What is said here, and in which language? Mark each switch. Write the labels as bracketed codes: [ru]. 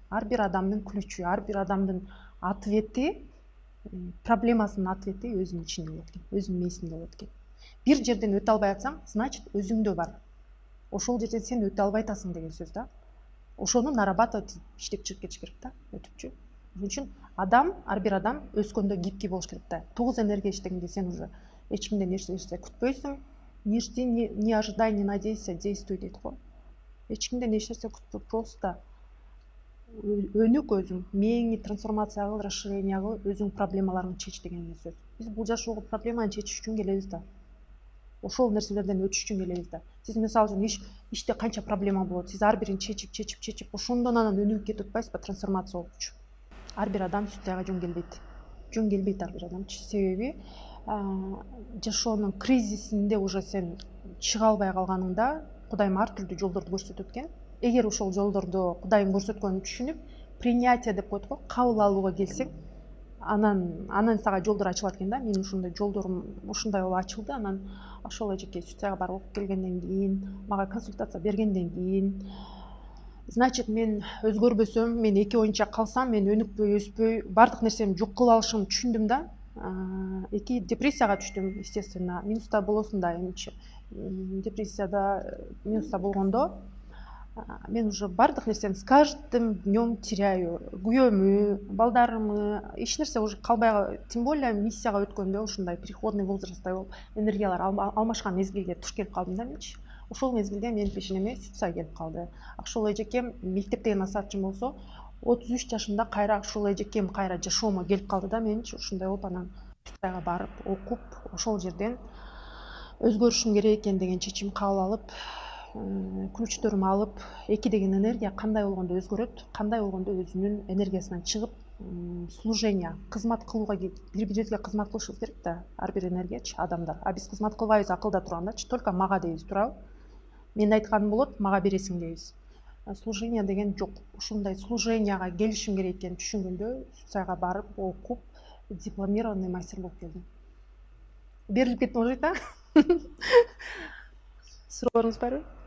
[ky] Ар бир адамдын ключу, ар бир адамдын ответи, проблемасынын ответи өзүнүн ичинде болот экен, өзүнүн мээсинде болот экен. Бир жерден өтө албай атсаң, значит өзүңдө бар. Ошол жерден сен өтө албай атасың деген сөз да. ошону нарабатывать иштеп чыгып кетиш керек да, өтүпчү. Ошон үчүн адам, ар бир адам өскөндө гибкий болуш керек да. 9 энергия иштегенде сен уже эч кимден эч нерсе күтпөйсүң. [ru] Не жди, не ожидай, не надейся, действуй [ky] дейт го. Эч кимден эч нерсе күтпө, просто өнүк өзүң, мээңи трансформация кыл, расширение кыл, өзүң проблемаларыңды чеч деген сөз. Биз бул жашоого проблеманы чечиш үчүн келебиз да. Ошол нерселерден өтүш үчүн келебиз да. Сиз мисалы үчүн иште канча проблема болот, сиз ар бирин чечип, ошондон анан өнүгүп кетип атпайсызбы, трансформация болчу. Ар бир адам сутаяга жөн келбейт. Жөн келбейт ар бир адамчы. Себеби жашоонун кризисинде уже сен чыга албай калганыңда Кудайым ар түрдүү жолдорду көрсөтөт экен. Эгер ошол жолдорду Кудайым көрсөткөнүн түшүнүп, принятие деп коет го, кабыл алууга келсең, анан сага жолдор ачылат экен да. Менин ушундай жолдорум ушундай болуп ачылды. Анан ошол эжеке Сутаяга барып окуп келгенден кийин, мага консультация бергенден кийин, значит, мен өзгөрбөсөм, мен эки оюнча калсам, мен өнүкпөй, өспөй, бардык нерсемди жок кылып алышымды түшүндүм да. Эки депрессияга түштүм, естественно. Минуста болосуң да, эмчи. Депрессияда, минуста болгондо мен уже бардык нерсени [ru] с каждым днем теряю. [ky] Күйөөмү, балдарымы, эч нерсе уже калбай, [ru] тем более [ky] миссияга өткөндө ушундай переходный возрасттай болуп, энергиялар алмашкан мезгилге туш келип калдым да менчи. Ошол мезгилде менин пешенеме Сутса келип калды. Ошол эжекем мектептеги насаатчым болсо, 33 жашымда кайра ошол эжекем кайра жашоомо келип калды да менчи. Ушундай болуп анан Сутсага барып окуп, ошол жерден өзгөрүшүм керек экен деген чечим кабыл алып, ключтөрүмү алып, 2 деген энергия кандай болгондо өзгөрөт, кандай болгондо өзүнүн энергиясынан чыгып, служение, кызмат кылууга, бири-бирибизге кызмат кылышыбыз керек да, ар бир энергиячы, адамдар. А биз кызмат кылбайбыз, акылда тургандачы, только мага дейбиз, туурабы? Мен айтканым болот, мага бересиң дейбиз. Служение деген жок. Ушундай служенияга келишим керек экенин түшүнгөндө Сутсага барып окуп, [ru] дипломированный мастер [ky] болуп келдим. Берилип кеттим окшойт да? Сурооңуз барбы?